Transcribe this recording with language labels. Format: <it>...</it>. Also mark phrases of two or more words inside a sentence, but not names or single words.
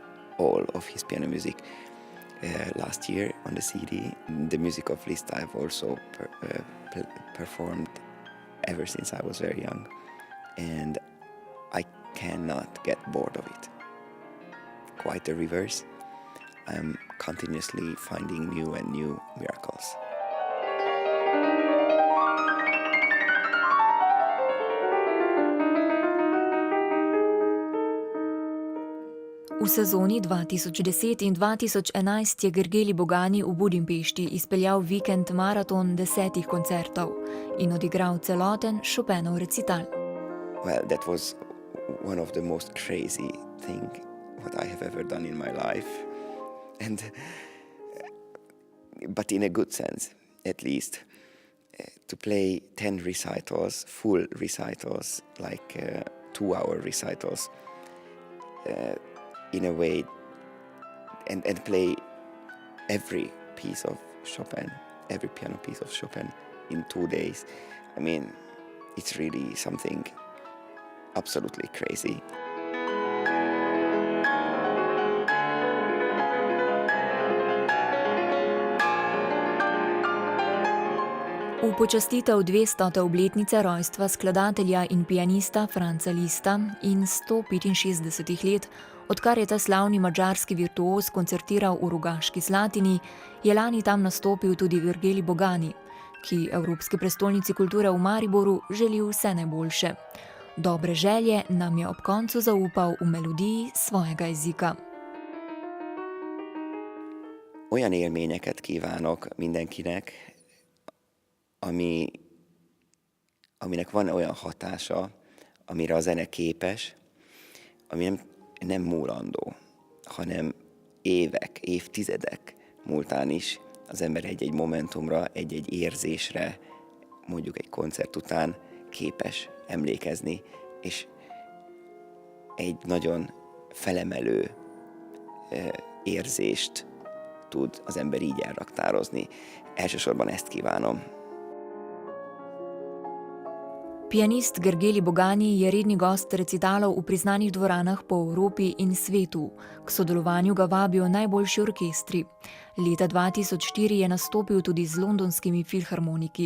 <en>Last year on the CD, the music of Liszt I've also performed ever since I was very young. And I cannot get bored of it. Quite the reverse. I'm continuously finding new and new miracles.</en> <sl>V sezoni 2010 in 2011 je Gergely Bogani v Budimpešti izpeljal vikend maraton 10 koncertov in odigral celoten Chopinov recital.</sl> <en>Well, that was one of the most crazy things what I have ever done in my life, but in a good sense, at least, to play 10 recitals, full recitals, like 2-hour recitals, in a way, and play every piece of Chopin, every piano piece of Chopin in 2 days. I mean, it's really something absolutely crazy.</en> <sl>V počastitev 200. obletnice rojstva skladatelja in pianista Franza Lista in 165 let, odkar je ta slavni madžarski virtuoz koncertiral v Rogaški Slatini, je lani tam nastopil tudi Gergely Bogani, ki Evropski prestolnici kulture v Mariboru želi vse najboljše. Dobre želje nam je ob koncu zaupal v melodiji svojega jezika.</sl> <hu>Olyan élményeket kívánok mindenkinek, aminek van olyan hatása, amire a zene képes, ami nem múlandó, hanem évek, évtizedek múltán is az ember egy-egy momentumra, egy-egy érzésre, mondjuk egy koncert után képes emlékezni, és egy nagyon felemelő érzést tud az ember így elraktározni. Elsősorban ezt kívánom.</hu> <sl>Pianist Gergely Bogani je redni gost recitalov v priznanih dvoranah po Evropi in svetu. K sodelovanju ga vabijo najboljši orkestri. Leta 2004 je nastopil tudi z londonskimi filharmoniki.</sl>